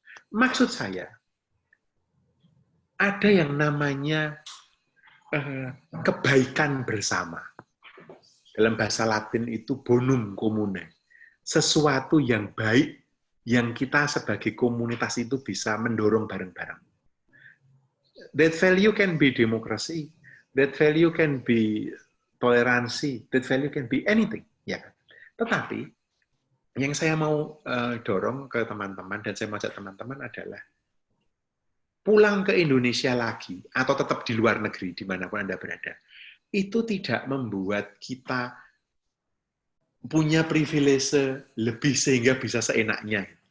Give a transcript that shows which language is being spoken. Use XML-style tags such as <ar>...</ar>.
<id>Maksud saya, ada yang namanya kebaikan bersama. Dalam bahasa Latin itu bonum comune. Sesuatu yang baik yang kita sebagai komunitas itu bisa mendorong bareng-bareng.</id> <en>That value can be democracy, that value can be toleransi, that value can be anything.</en> <id>Ya kan? Tetapi, yang saya mau dorong ke teman-teman, dan saya mau ajak teman-teman adalah pulang ke Indonesia lagi, atau tetap di luar negeri, dimanapun Anda berada, itu tidak membuat kita punya privilege lebih sehingga bisa seenaknya.</id>